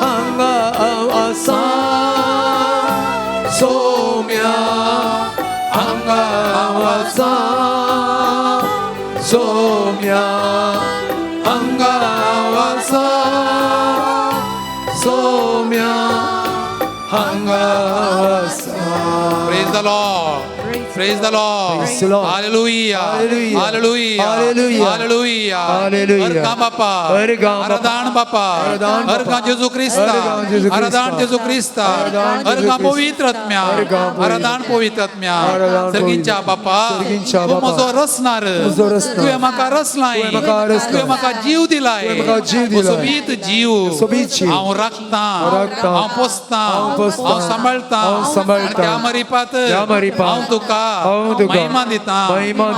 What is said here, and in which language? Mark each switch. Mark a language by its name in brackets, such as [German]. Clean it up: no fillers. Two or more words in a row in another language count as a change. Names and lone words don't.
[Konkani] हांगा आसा सोम्या हांगा आसा सोम्या हांगा आसा सोम्या हांगा आसा [English] Praise the Lord. Praise the Lord. Praise the Lord. Hallelujah. Hallelujah. Hallelujah. Hallelujah. Hallelujah. Hallelujah. [Konkani] Argam Bapa. Argam Bapa. Aradan Bapa. Aradan Bapa. Argam Jesus Christa. Argam Jesus Christa. Aradan Jesus Christa. Aradan Jesus Argam Christa. Povitratmya. Argam Povitratmya. Aradan Povitratmya. Aradan Sergincha Bapa. Sergincha तू Bapa. म्हजो रसनार. म्हजो रसनार. तुवें म्हाका रसलाय. तुवें म्हाका रसलाय. तुवें म्हाका जीव दिलाय. तुवें म्हाका जीव दिलाय. सोबीत जीव. सोबीत जीव. हांव राखतां. राखतां. हांव पोसतां. हांव पोसतां. हांव सांबाळतां. हांव सांबाळतां. आनी त्या मरिपात त्या मरिपात हांव तुका हांव तुका महिमा दितां. महिमा दितां.